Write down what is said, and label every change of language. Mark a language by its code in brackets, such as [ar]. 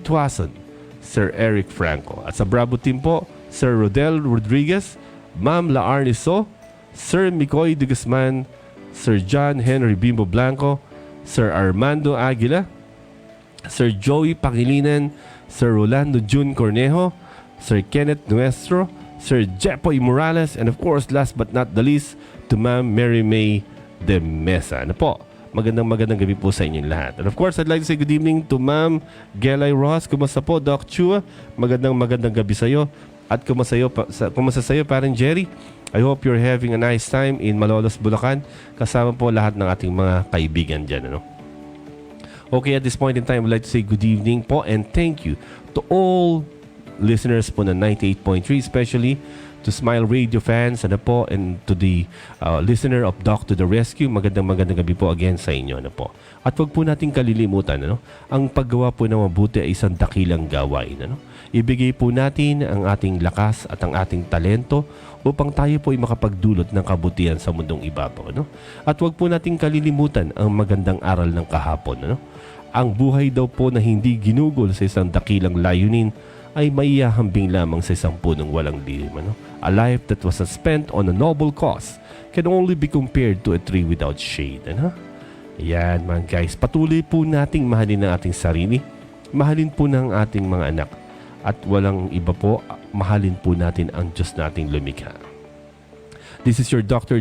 [en] Tuason, Sir Eric Franco. [tl] At sa [en] Bravo Team po, Sir Rodel Rodriguez, Ma'am Laarne So, Sir Mikoy de Guzman, Sir John Henry Bimbo Blanco, Sir Armando Aguila, Sir Joey Pangilinan, Sir Rolando Jun Cornejo, Sir Kenneth Nuestro, Sir Jepoy Morales, and of course, last but not the least, to Ma'am Mary May de Mesa. [tl] Ano po? Magandang gabi po sa inyong lahat. [en] And of course, I'd like to say good evening to Ma'am Gelay Ross. [tl] Kumusta po, [en] Doc Chua? [tl] Magandang gabi sa iyo. At kumusta sa iyo, parang Jerry? [en] I hope you're having a nice time in Malolos, Bulacan. [tl] Kasama po lahat ng ating mga kaibigan dyan. Ano? [en] Okay, at this point in time, I'd like to say good evening po and thank you to all listeners po ng 98.3, especially to Smile Radio fans, ano po, and to the listener of Doc to the Rescue. [tl] Magandang gabi po again sa inyo, ano po. At wag po nating kalilimutan, ano, ang paggawa po ng mabuti ay isang dakilang gawain, ano. Ibigay po natin ang ating lakas at ang ating talento upang tayo po ay makapagdulot ng kabutihan sa mundong ibabaw, ano. At wag po nating kalilimutan ang magandang aral ng kahapon, ano. Ang buhay daw po na hindi ginugol sa isang dakilang layunin ay maiyahambing lamang sa isang punong walang lihim. Ano? [en] A life that was spent on a noble cause can only be compared to a tree without shade. [tl] Ano? Yan man guys, patuloy po nating mahalin ang ating sarili, mahalin po ng ating mga anak, at walang iba po, mahalin po natin ang Diyos nating lumikha. [en] This is your Dr.